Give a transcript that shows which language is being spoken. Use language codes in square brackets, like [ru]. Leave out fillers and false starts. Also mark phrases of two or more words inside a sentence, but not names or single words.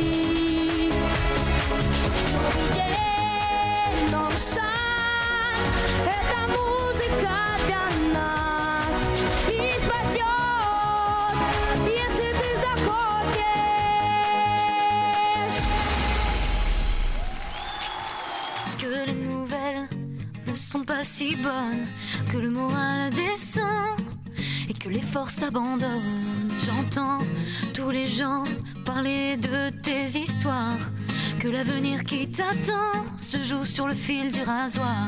[ru] Новый день, новый шаг. Это музыка для нас. И спасет, если ты захочешь. [fr] Que les nouvelles ne sont pas si bonnes, que le moral descend et que les forces t'abandonnent. J'entends tous les gens parler de tes histoires, que l'avenir qui t'attend se joue sur le fil du rasoir.